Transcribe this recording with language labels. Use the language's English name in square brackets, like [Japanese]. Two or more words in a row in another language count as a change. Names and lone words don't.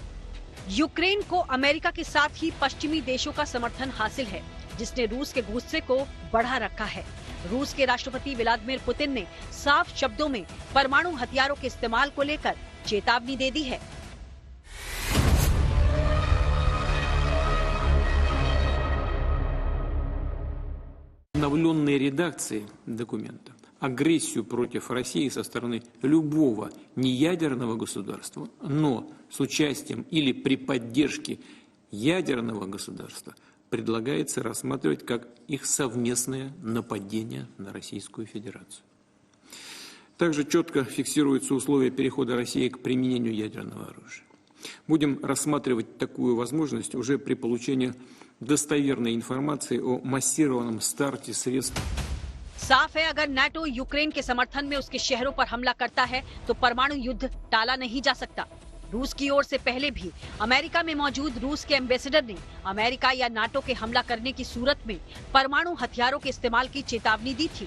[Hindi] यूक्रेन को अमेरिका के साथ ही पश्चिमी देशों का समर्थन हासिल है, जिसने रूस के गुस्से को बढ़ा रखा है। रूस के राष्ट्रपति व्लादिमीर पुतिन ने साफ शब्दों में परमाणु हथियारों के इस्तेमाल को लेकर चेतावनी दे दी है। [Russian] обновленной редакции документа агрессию против России со стороны любого неядерного государства, но с участием или при поддержке ядерного государства предлагается рассматривать как их совместное нападение на Российскую Федерацию. Также четко фиксируются условия перехода России к применению ядерного оружия. Будем рассматривать такую возможность уже при получении достоверной информации о массированном старте средств. [Hindi] साफ है, अगर नाटो यूक्रेन के समर्थन में उसके शहरों पर हमला करता है तो परमाणु युद्ध टाला नहीं जा सकता। रूस की ओर से पहले भी अमेरिका में मौजूद रूस के एम्बेसडर ने अमेरिका या नाटो के हमला करने की सूरत में परमाणु हथियारों के इस्तेमाल की चेतावनी दी थी।